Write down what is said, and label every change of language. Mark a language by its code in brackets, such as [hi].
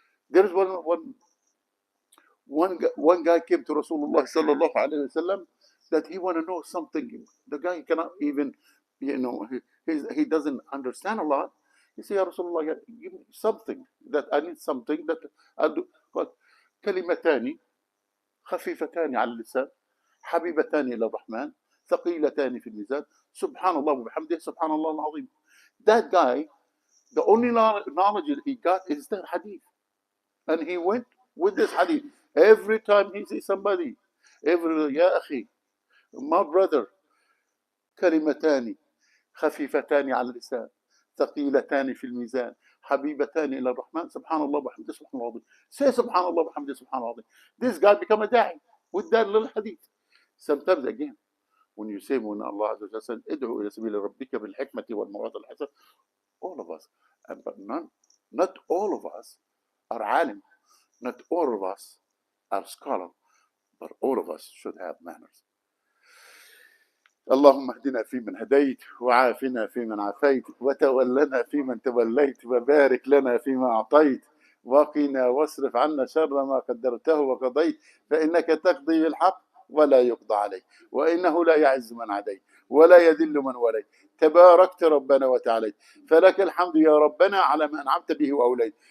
[en] There is one guy came to Rasulullah sallallahu alaihi wasallam that he want to know something. The guy cannot even, he doesn't understand a lot. He said, Ya Rasulullah, give me something that I need something that I do. [ar] قال كلمتان خفيفتان على اللسان حبيبتان إلى الرحمن ثقيلتان في الميزان سبحان الله وبحمده سبحان الله العظيم. [en] That guy, the only knowledge that he got is that hadith. And he went with this hadith. Every time he sees somebody, [ar] يا أخي, [en] my brother, [ar] كلمتان خفيفتان على اللسان ثقيلتان في الميزان حبيبتان إلى الرحمن سبحان الله وبحمده سبحان الله العظيم. [en] Say [ar] سبحان الله وبحمده سبحان الله العظيم. [en] This guy become a da'i with that little hadith. Sometimes again, when you say, when Allah Azza wa Jalla said, [ar] ادعو إلى سبيل ربك بالحكمة والموعظة الحسنة, [en] all of us, but not all of us are alim, not all of us are scholar, but all of us should have manners. [ar] اللهم اهدنا فيمن هديت وعافنا فيمن عافيت وتولنا فيمن توليت وبارك لنا فيما أعطيت وقنا واصرف عنا شر ما قدرته وقضيت فإنك تقضي بالحق ولا يقضى عليك وإنه لا يعز من عديت ولا يذل من وليت تباركت ربنا وتعاليت فلك الحمد يا ربنا على ما أنعمت به وأوليت.